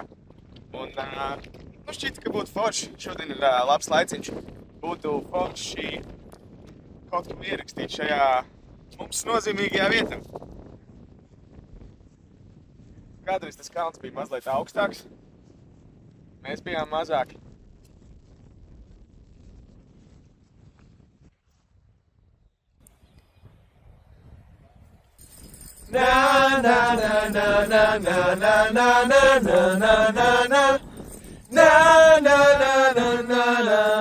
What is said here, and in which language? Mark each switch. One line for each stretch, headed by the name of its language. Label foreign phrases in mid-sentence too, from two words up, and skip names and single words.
Latvian: Un šķita, ka būtu forši. Šodien ir labs laiciņš. Būtu forši kaut ko ierakstīt šajā mums nozīmīgajā vietā. Kādreiz tas kalns bija mazliet augstāks. Mēs bijām mazāki. Na na na na na na na na na na na na na na na na na na